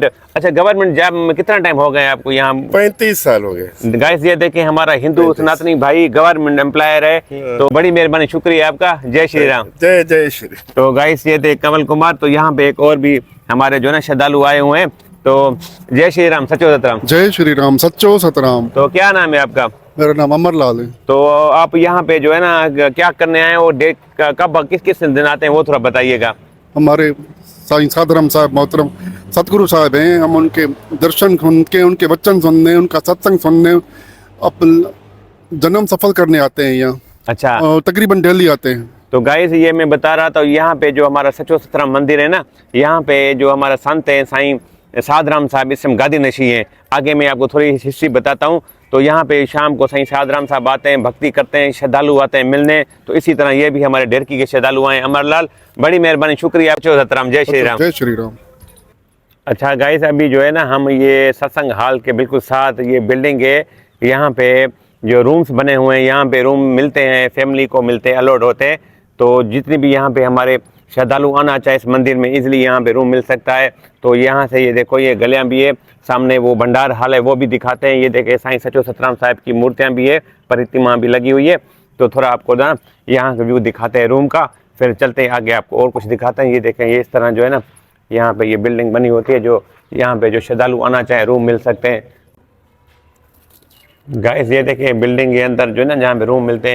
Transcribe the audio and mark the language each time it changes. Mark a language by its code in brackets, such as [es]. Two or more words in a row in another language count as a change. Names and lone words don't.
[hi] अच्छा, [en] government job [hi] में कितना टाइम हो गया आपको यहाँ? 35 साल हो गए। गाइस ये देखें, हमारा हिंदू सनातनी भाई [en] government employer [hi] है। तो बड़ी मेहरबानी, शुक्रिया आपका। जय श्री राम। जय जय श्री। तो गाइस ये थे कमल कुमार। तो यहाँ पे एक और भी हमारे जो ना श्रद्धालु आए हुए हैं। तो जय श्री राम, सचो सतराम। जय श्री राम, सच्चो सतराम। तो क्या नाम है आपका? मेरा नाम अमरलाल है। तो आप यहाँ पे जो है ना क्या करने आए और डेट कब किस किस दिन आते हैं वो थोड़ा बताइएगा। हमारे साईं साधराम साहब मोहतरम सतगुरु साहब हैं। हम उनके दर्शन उनके वचन सुनने, उनका सत्संग सुनने, अपना जन्म सफल करने आते हैं यहाँ। अच्छा। और तकरीबन डेली आते हैं। तो गाइस ये मैं बता रहा था, यहाँ पे जो हमारा सचो सतराम मंदिर है ना, यहाँ पे जो हमारा संत है साईं साधराम साहब इस समय गादी नशी हैं। आगे मैं आपको थोड़ी हिस्ट्री बताता हूँ। तो यहाँ पे शाम को साईं साधराम साहब आते हैं, भक्ति करते हैं, श्रद्धालु आते हैं मिलने। तो इसी तरह ये भी हमारे डेरकी के श्रद्धालु आए। अमरलाल, बड़ी मेहरबानी, शुक्रिया। सचो सतराम। जय श्री राम। जय श्री राम। अच्छा गाइस, अभी जो है ना हम ये सत्संग हॉल के बिल्कुल साथ ये बिल्डिंग है, यहाँ पे जो रूम्स बने हुए हैं, यहाँ पे रूम मिलते हैं, फैमिली को मिलते हैं, अलॉट होते हैं। तो जितने भी यहाँ पे हमारे श्रद्धालु आना चाहे इस मंदिर में इजीली यहाँ पे रूम मिल सकता है। तो यहाँ से ये देखो, ये गलियाँ भी है, सामने वो भंडार हाल है वो भी दिखाते हैं। ये देखे साईं सचो सतराम साहब की मूर्तियाँ भी है, प्रतिमा भी लगी हुई है। तो थोड़ा आपको ना यहाँ का व्यू दिखाते हैं रूम का, फिर चलते हैं आगे आपको और कुछ दिखाते हैं। ये देखें, ये इस तरह जो है ना यहाँ पे ये बिल्डिंग बनी होती है, जो यहाँ पे जो श्रद्धालु आना चाहे रूम मिल सकते हैं। गाइस ये देखें, बिल्डिंग के अंदर जो है ना जहाँ पे रूम मिलते हैं।